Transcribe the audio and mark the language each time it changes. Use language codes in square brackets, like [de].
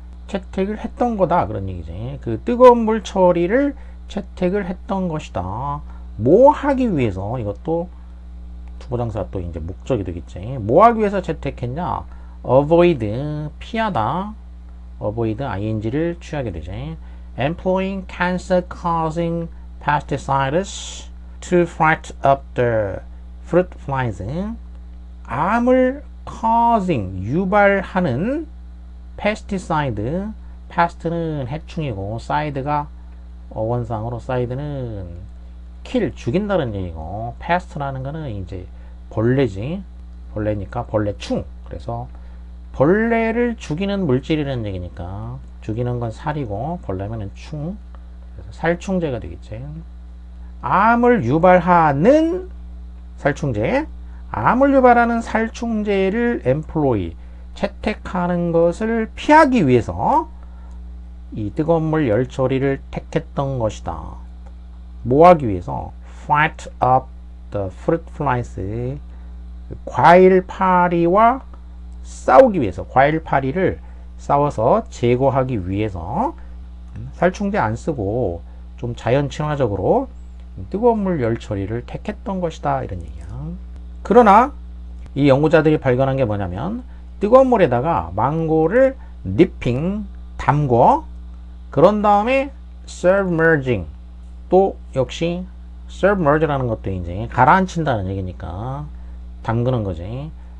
[ko] 채택을 했던 거다 그런 얘기지. 그 뜨거운 물 처리를 채택을 했던 것이다. 뭐 하기 위해서, 이것도 투부정사가 또 이제 목적이 되겠지. 뭐 하기 위해서 채택했냐? avoid, 피하다. avoid ing를 취하게 되지. [en] employing cancer causing pesticides to fight up the fruit flies. [ko] 암을 causing, 유발하는 pesticide, pest는 해충이고 side가 어원상으로 side는 kill, 죽인다는 얘기고 pest라는 거는 이제 벌레지. 벌레니까 벌레충. 그래서 벌레를 죽이는 물질이라는 얘기니까 죽이는 건 살이고 벌레면은 충. 그래서 살충제가 되겠지. 암을 유발하는 살충제. 암을 유발하는 살충제를 employ, 채택하는 것을 피하기 위해서 이 뜨거운 물 열 처리를 택했던 것이다. 뭐 하기 위해서? [en] fight up the fruit flies. [ko] 과일 파리와 싸우기 위해서, 과일 파리를 싸워서 제거하기 위해서 살충제 안 쓰고 좀 자연 친화적으로 뜨거운 물 열 처리를 택했던 것이다 이런 얘기야. 그러나 이 연구자들이 발견한 게 뭐냐면 뜨거운 물에다가 망고를 nipping, 담궈, 그런 다음에 submerging, 또 역시 submerge라는 것도 이제 가라앉힌다는 얘기니까 담그는 거지.